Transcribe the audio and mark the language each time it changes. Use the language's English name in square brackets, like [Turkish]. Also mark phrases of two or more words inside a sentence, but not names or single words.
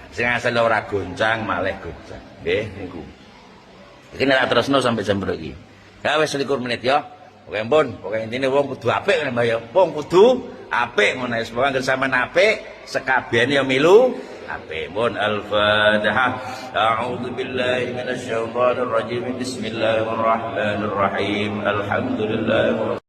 [Javanese] Sing asale ora goncang malih goncang. Nggih niku. Iki nek terusno [Indonesian] sampai jam berapa [Javanese] iki? Ya wis 21 menit ya. Oke pun, pokoke intine wong kudu apik Mbah ya. Wong kudu apik ngono wis pokoke sampean apik, sekabehane ya milu apik. Mun Al-Fatihah. [Arabic] أعوذ بالله من الشيطان الرجيم. بسم الله الرحمن الرحيم. Alhamdulillah.